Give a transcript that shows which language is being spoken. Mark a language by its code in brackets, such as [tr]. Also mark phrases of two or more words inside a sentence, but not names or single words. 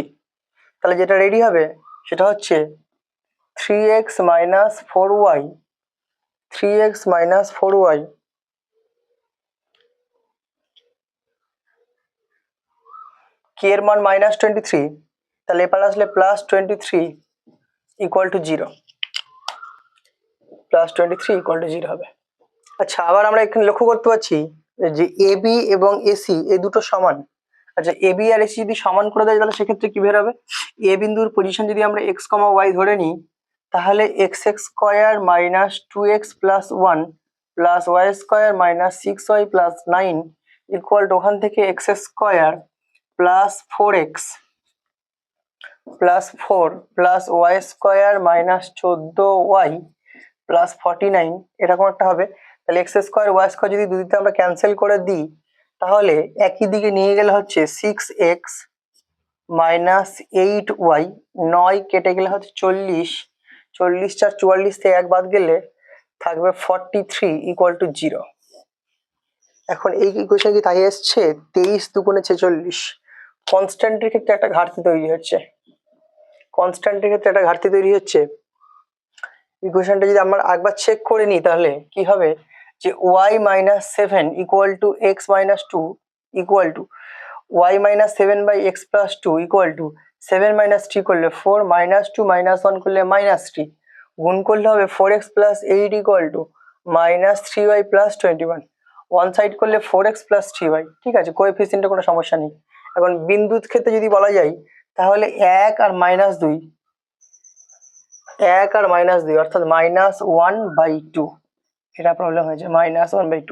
[bn] তাহলে যেটা রেডি হবে সেটা হচ্ছে 3x - 4y কে এর মান -23, তাহলে এপারে আসলে +23 = 0, +23 = 0 হবে। আচ্ছা, আবার আমরা এখানে লক্ষ্য করতে পারছি যে AB এবং AC এই দুটো সমান। আচ্ছা, AB আর AC যদি সমান করে দেয় তাহলে সেক্ষেত্রে কি বের হবে? এ বিন্দুর পজিশন যদি আমরা x, y ধরে নিই তাহলে x² - 2x + 1 + y² - 6y + 9 = ওখান থেকে x² + 4x + 4 + y² - 14y + 49 এরকম একটা হবে। তাহলে x² y² যদি দুদিকে আমরা ক্যান্সেল করে দিই তাহলে একই দিকে নিয়ে গেলে হচ্ছে 6x - 8y 9 কেটে গেলে হচ্ছে 40 40 4 44 থেকে 1 বাদ গেলে থাকবে 43 = 0। এখন এই ইকুয়েশন কি তাই আসছে 23 2 × 46। কনস্ট্যান্টের ক্ষেত্রে একটা ঘাটতি তৈরি হচ্ছে। ইকুয়েশনটা যদি আমরা একবার চেক করে নিই তাহলে কি হবে যে y - 7 = x - 2 y - 7/x + 2 7 - 3 করলে 4 -2 -1 করলে -3 গুণ করলে হবে 4x + 8 -3y + 21 [en] one side [bn] করলে 4x + 3y। ঠিক আছে, কোএফিসিয়েন্টে কোনো সমস্যা নেই। এখন বিন্দুর ক্ষেত্রে যদি বলা যায় তাহলে 1 আর -2 অর্থাৎ -1/2 এটা প্রবলেম হয়েছে, -1/2।